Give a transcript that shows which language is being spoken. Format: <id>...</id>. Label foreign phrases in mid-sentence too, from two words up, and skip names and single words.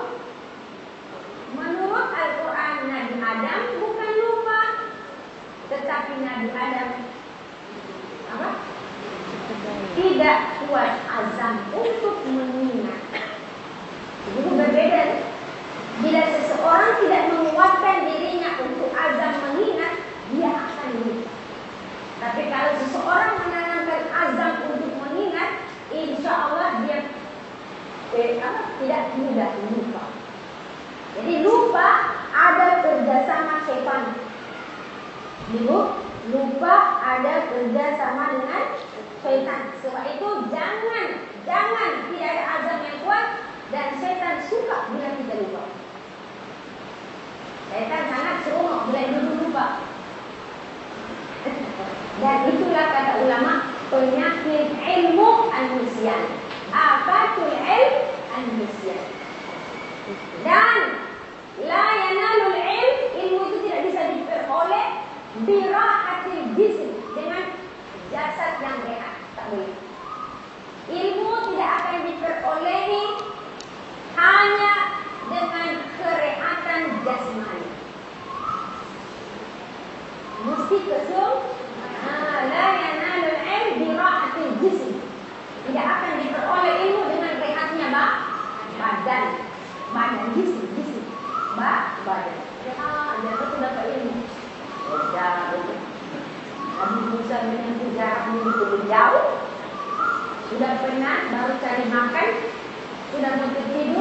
<ms>Menurut Al-Quran, Nabi Adam bukan lupa, tetapi Nabi Adam tidak kuat azam untuk mengingat. Itu berbeda. Bila seseorang tidak menguatkan dirinya untuk azam mengingat, dia akan lupa. Tapi kalau seseorang menanamkan azam untuk mengingat,</ms> <ar>إن شاء الله</ar> <ms>dia tidak mudah lupa. Jadi lupa ada kerjasama syaitan. Ibu, lupa ada kerjasama dengan syaitan. Sebab itu jangan tidak ada azam yang kuat, dan syaitan suka bila kita lupa. Syaitan sangat seronok bila dulu lupa. Dan itulah kata ulama, penyakit ilmu an-nisyan.</ms> <ar>آفة العلم النسيان. Dan لا ينال العلم</ar> <ms>itu tidak bisa diperoleh</ms> <ar>براحة الجسم,</ar> <ms>dengan jasad yang rehat. Tak boleh. Ilmu tidak akan diperolehi hanya dengan kerehatan jasmani. Mesti kesum.</ms> <ar>لا ينال العلم براحة الجسم.</ar> <ms>Tidak akan diperoleh ilmu dengan rehatnya badan. Badan jism. Badan. Dia tu dapat ilmu. Nabi Musa menempuh jarak begitu jauh, sudah penat, baru cari makan, sudah mau tidur.</ms>